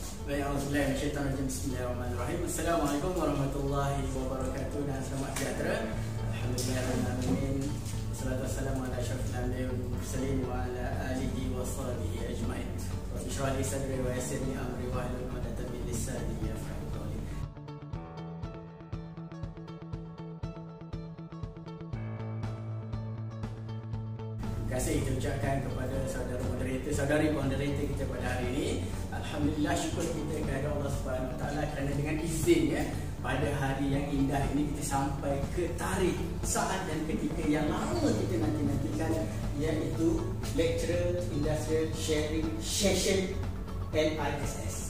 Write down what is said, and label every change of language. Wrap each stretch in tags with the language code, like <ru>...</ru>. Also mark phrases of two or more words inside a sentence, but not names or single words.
<ar>Baik, أعوذ بالله بسم الله الرحمن الرحيم السلام عليكم ورحمة الله وبركاته</ar> <ms>dan selamat sejahtera.</ms> <ar>الحمد لله الرحمن الرحيم والصلاة والسلام على أشرف الأنبياء والمرسلين وعلى آله وصحبه أجمعين. رب اشرح لي صدري ويسر لي أمري واحلل عقدة من لساني يفقهوا قولي.</ar> <ms>Terima kasih kita ucapkan kepada saudara moderator, saudari moderator kita pada hari ini. Alhamdulillah, syukur kita kepada Allah</ms> <ar>سبحانه وتعالى</ar> <ms>kerana dengan izinnya pada hari yang indah ini kita sampai ke tarikh, saat dan ketika yang lama kita nanti-nantikan, iaitu Lecturer Industrial Sharing Session LISS.</ms>